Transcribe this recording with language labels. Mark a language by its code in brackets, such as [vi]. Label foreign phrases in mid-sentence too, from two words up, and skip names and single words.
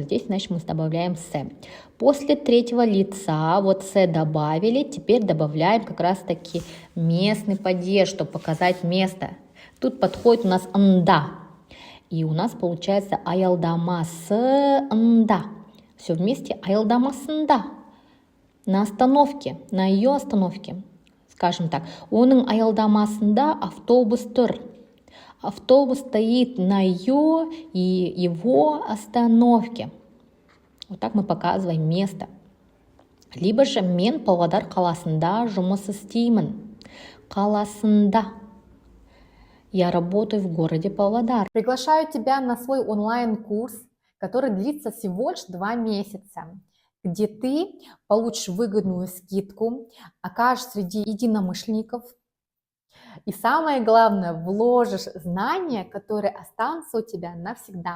[ru] Здесь, значит, мы добавляем с. После третьего лица, вот с добавили, теперь добавляем как раз-таки местный падеж, чтобы показать место. Тут подходит у нас анда. И у нас получается аялдамас анда. Все вместе аялдамасында. На остановке, на ее остановке. Скажем так, [kk] оның аялдамасында автобус тұр. [ru] Автобус стоит на ее и его остановке. Вот так мы показываем место. Либо же [kk] мен Павлодар қаласында жұмыс істеймін. Қаласында. [ru] Я работаю в городе Павлодар. Приглашаю тебя на свой онлайн-курс, который длится всего лишь 2 месяца, где ты получишь выгодную скидку, окажешься среди единомышленников. И самое главное, вложишь знания, которые останутся у тебя навсегда.